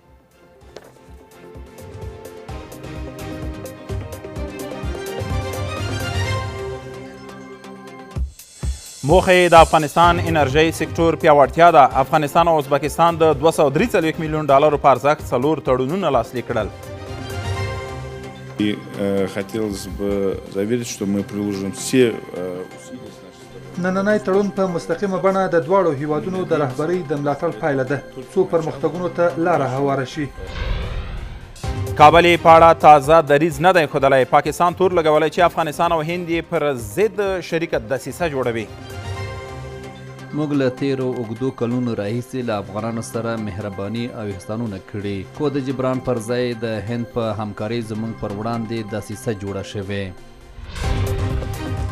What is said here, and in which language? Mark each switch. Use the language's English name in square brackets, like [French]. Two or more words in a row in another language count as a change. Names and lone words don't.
[Pashto] موخه د افغانستان انرژۍ سکتور پیاوړتیا ده. افغانستان او ازبکستان د 243 میلیون ډالرو په ارزښت 4 تړونونه لاسلیک کړل. [Russian] Хотелось бы заверить, что мы приложим все усилия с нашей стороны. [Pashto] نننی تړون په مستقیمه بڼه د دواړو هیوادونو د رهبرۍ د ملاتړ پایله ده څو پرمختګونو ته لاره هواره شي. کابل یې په اړه تازه دریځ نه دی ښودلی. پاکستان تور لګولی چې افغانستان او هند یې پر ضد شریکه دسیسه جوړوي. موږ له تیرو اوږدو کلونو راهیسې له افغانانو سره مهرباني او احسانونه کړي، خو د جبران پر ځای د هند په همکارۍ زموږ پر وړاندې دسیسه جوړه شوې.